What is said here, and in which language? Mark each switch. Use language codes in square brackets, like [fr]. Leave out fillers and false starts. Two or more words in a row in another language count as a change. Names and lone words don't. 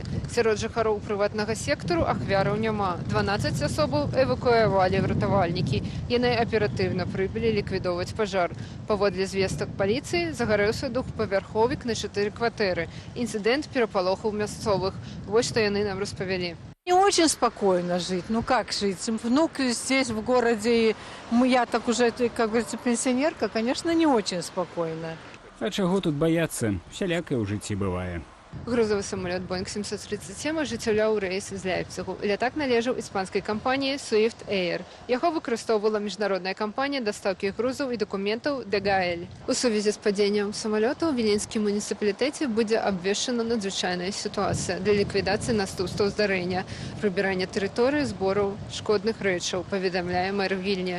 [be] Сярод жыхароў прыватнага сектару ахвяраў няма. 12 асобаў эвакуявалі ратавальнікі. Яны аператыўна прыбылі ліквідоўваць пажар. Паводле звестак паліцыі загарэўся двухпавярховік на 4 кватэры. Інцыдэнт перапалохаў мясцовых. Вось што яны нам распавялі. [ru] Не очень спокойно жить. Ну как жить? Внук здесь, в городе, я так уже, как говорится, пенсионерка, конечно, не очень спокойно. [be] А чаго тут бояться? Всялякое ў жыцці бывае. Грузовый самолет Boeing 737 ажыццяўляў рэйс з Ляйпцыгу. Лятак належаў іспанскай кампаніі Swift Air. Яго выкарыстоўвала міжнародная кампанія дастаўкі грузаў і дакументаў DHL. У сувязі з падзеннем самалёта ў Віленскім муніцыпалітэце будзе абвешчана надзвычайная сітуацыя для ліквідацыі наступстваў здарэння, прыбірання тэрыторыі збораў шкодных рэчаў, паведамляе мэр Вільні.